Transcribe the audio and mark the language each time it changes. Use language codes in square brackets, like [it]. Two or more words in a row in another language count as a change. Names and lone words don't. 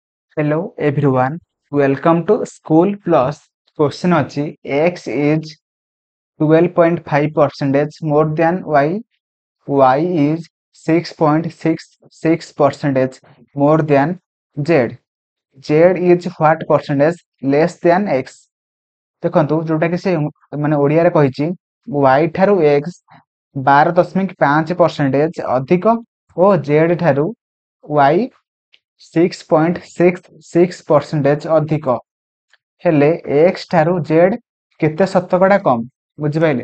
[en] Hello everyone, welcome to School Plus. Question ଅଛି x is 12.5% more than y is 6.66% more than z. z is what percentage less than x? [or] ଦେଖନ୍ତୁ ଯୋଉଟା କି ସେ ମାନେ ଓଡ଼ିଆରେ କହିଛି y ଠାରୁ x 12.5% ଅଧିକ ଓ z ଠାରୁ y 6.66% ଅଧିକ ହେଲେ x ଠାରୁ z କେତେ ଶତକଡ଼ା କମ୍ ବୁଝିପାରିଲେ।